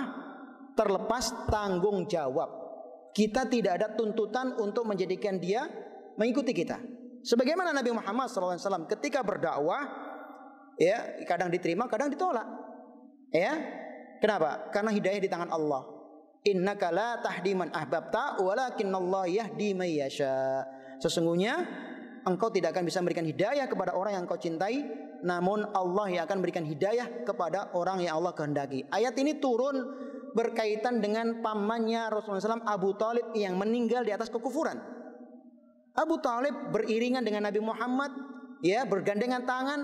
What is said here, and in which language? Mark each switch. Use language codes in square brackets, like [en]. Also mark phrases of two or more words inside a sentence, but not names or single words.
[id] Terlepas tanggung jawab. Kita tidak ada tuntutan untuk menjadikan dia mengikuti kita. Sebagaimana Nabi Muhammad SAW ketika berdakwah, ya, kadang diterima, kadang ditolak. Ya, kenapa? Karena hidayah di tangan Allah. [ar] إنك لا تهدي من أحببت، ولكن الله يهدي من يشاء. [id] Sesungguhnya engkau tidak akan bisa memberikan hidayah kepada orang yang engkau cintai, namun Allah yang akan memberikan hidayah kepada orang yang Allah kehendaki. Ayat ini turun berkaitan dengan pamannya Rasulullah SAW, Abu Talib, yang meninggal di atas kekufuran. Abu Talib beriringan dengan Nabi Muhammad, ya, bergandengan tangan.